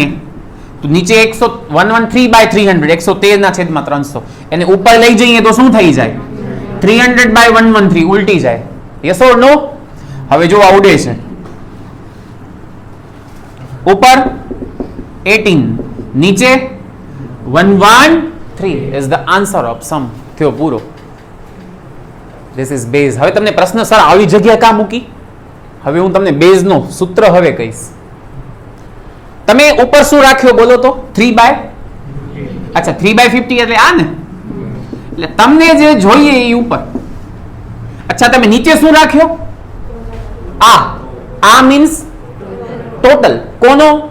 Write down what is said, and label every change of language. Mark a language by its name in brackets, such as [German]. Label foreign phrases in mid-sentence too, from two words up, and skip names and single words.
[Gujarati] તો નીચે 113 બાય 300, 113 ના છેદમાં 300, એને ઉપર લઈ જઈએ તો શું થઈ જાય? 300 બાય 113 ઉલટી જાય. [English] yes or no? [Gujarati] હવે જો આવડે છે ઉપર 18, નીચે 113 [English] is the answer of sum. [Gujarati] થયો પૂરો. [English] This is base. [Gujarati] હવે તમને પ્રશ્ન સર આવી જગ્યા કા મૂકી? હવે હું તમને બેઝ નો સૂત્ર હવે કહીશ. તમે ઉપર શું રાખ્યો બોલો તો? 3 બાય, અચ્છા 3 બાય 50 એટલે આ ને, એટલે તમને જે જોઈએ એ ઉપર. અચ્છા તમે નીચે શું રાખ્યો? આ મીન્સ ટોટલ કોનો?